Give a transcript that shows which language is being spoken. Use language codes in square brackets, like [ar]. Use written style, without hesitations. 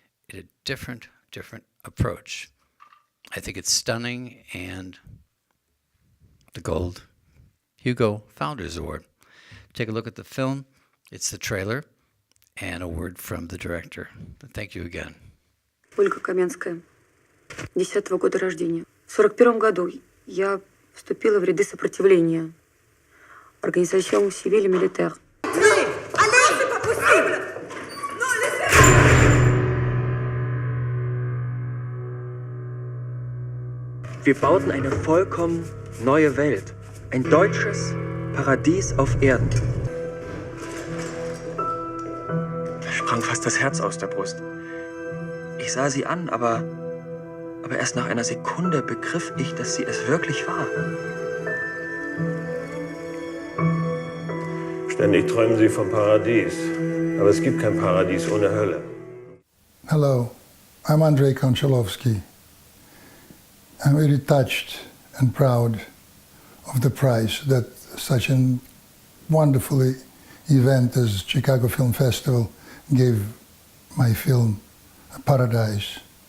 [en] In a different approach. I think it's stunning, and the Gold Hugo Founders Award. Take a look at the film. It's the trailer and a word from the director. Thank you again. [ru] Ольга Каменская, 10-го года рождения. В 41 году я вступила в ряды сопротивления. [fr] Organisation civile militaire. [de] Wir bauten eine vollkommen neue Welt. Ein deutsches Paradies auf Erden. Da sprang fast das Herz aus der Brust. Ich sah sie an, aber erst nach einer Sekunde begriff ich, dass sie es wirklich war. Ständig träumen Sie vom Paradies. Aber es gibt kein Paradies ohne Hölle. [en] Hello, I'm Andrei Konchalovsky. I'm very touched and proud of the prize that such a wonderful event as Chicago Film Festival gave my film, Paradise.